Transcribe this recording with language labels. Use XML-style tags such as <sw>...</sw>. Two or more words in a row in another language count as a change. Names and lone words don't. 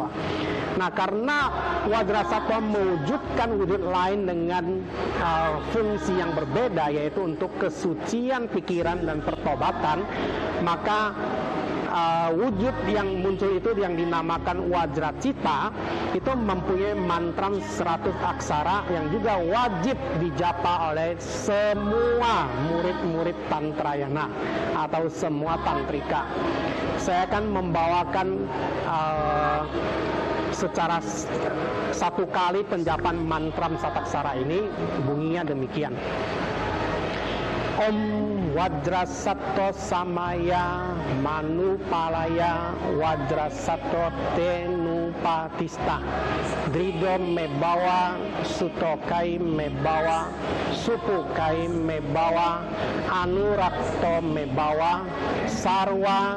<id>Nah, karena Wajra Sattva mewujudkan wujud lain dengan fungsi yang berbeda, yaitu untuk kesucian pikiran dan pertobatan, maka wujud yang muncul itu yang dinamakan Wajra Cita itu mempunyai mantram 100 aksara yang juga wajib dijapa oleh semua murid-murid Tantrayana atau semua tantrika. Saya akan membawakan secara satu kali penjapan mantram sataksara ini, bunyinya demikian.</id> <sa>Om Wajra Sattva Samaya Manupalaya Wajra Sattva Tenupatista Drido Mebawa Sutokai Mebawa Supukai Mebawa Anurakto Mebawa Sarwa</sa>